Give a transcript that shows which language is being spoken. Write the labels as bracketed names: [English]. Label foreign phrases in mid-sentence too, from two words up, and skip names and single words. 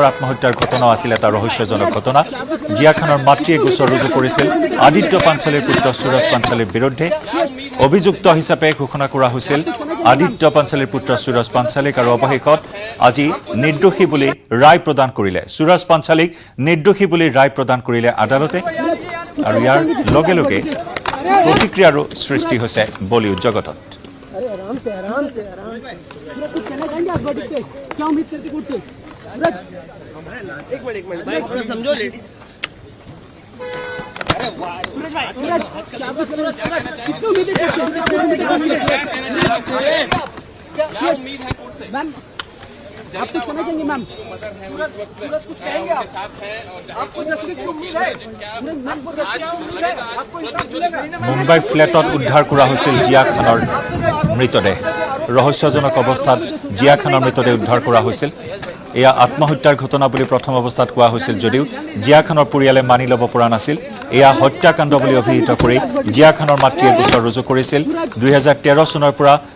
[Assamese] আত্মহত্যাৰ ঘটনাও আছিল এটা ৰহস্যজনক ঘটনা জিয়া খানৰ মাতৃয়ে গোচৰ ৰুজু কৰিছিল আদিত্য পাঞ্চালীৰ পুত্ৰ সুৰজ পাঞ্চালীৰ বিৰুদ্ধে অভিযুক্ত হিচাপে ঘোষণা কৰা হৈছিল আদিত্য পাঞ্চালীৰ পুত্ৰ সুৰজ পাঞ্চালীক আৰু অৱশেষত আজি নিৰ্দোষী বুলি ৰায় প্ৰদান কৰিলে সুৰজ পাঞ্চালীক নিৰ্দোষী বুলি ৰায় প্ৰদান কৰিলে আদালতে আৰু ইয়াৰ লগে লগে প্ৰতিক্ৰিয়াৰো সৃষ্টি হৈছে বলিউড জগতত [Hindi] एक मिनट भाई थोड़ा समझो लेडीज क्या उम्मीद है कोर्ट से आप कुछ कहना चाहेंगे मैम सूरज कुछ कहेंगे आपको जस्टिस की उम्मीद है [Assamese] মুম্বাইৰ ফ্লেটত উদ্ধাৰ কৰা হৈছিল জিয়া খানৰ মৃতদেহ ৰহস্যজনক অৱস্থাত জিয়া খানৰ মৃতদেহ উদ্ধাৰ কৰা হৈছিল এয়া আত্মহত্যাৰ ঘটনা বুলি প্ৰথম অৱস্থাত কোৱা হৈছিল যদিও জিয়া খানৰ পৰিয়ালে মানি ল'ব পৰা নাছিল এয়া হত্যাকাণ্ড বুলি অভিহিত কৰি জিয়া খানৰ মাতৃয়ে গোচৰ ৰুজু কৰিছিল 2013 চনৰ পৰা